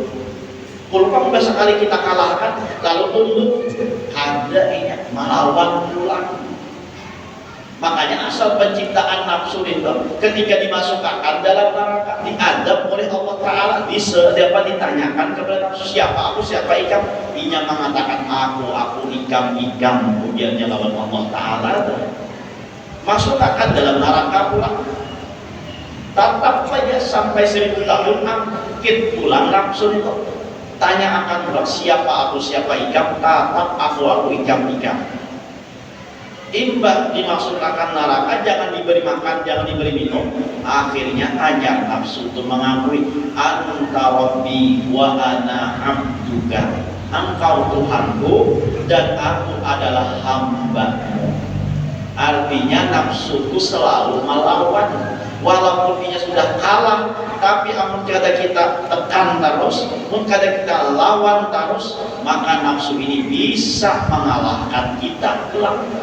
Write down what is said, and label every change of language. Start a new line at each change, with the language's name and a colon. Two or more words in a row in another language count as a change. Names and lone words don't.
Indonesian: Kalau kamu udah sekali kita kalahkan, lalu tunduk, ada ini melawan pulang. Makanya asal penciptaan nafsu itu ketika dimasukkan dalam neraka diadab oleh Allah Ta'ala, dapat ditanyakan kepada nafsu siapa aku, siapa ikam. Inya mengatakan aku ikam, kemudiannya lawan Allah Ta'ala. Masukkan dalam neraka pulang. Tetap saja sampai 1000 tahun angkit pulang nafsu itu. Tanya akan pulang siapa aku, siapa ikam, tetap aku ikam. Imbah dimasukkan neraka, jangan diberi makan, jangan diberi minum. Akhirnya hanya nafsu itu mengakui
Arabic: أنت ربي وأنا عبدك.
Indonesian: Engkau Tuhanku dan aku adalah hamba-Mu. Artinya nafsuku selalu melawan. Walaupun dia sudah kalah, tapi
Banjar: amun kada
Indonesian: kita tekan terus,
Banjar: amun kada
Indonesian: kita lawan terus, maka nafsu ini bisa mengalahkan kita kelak.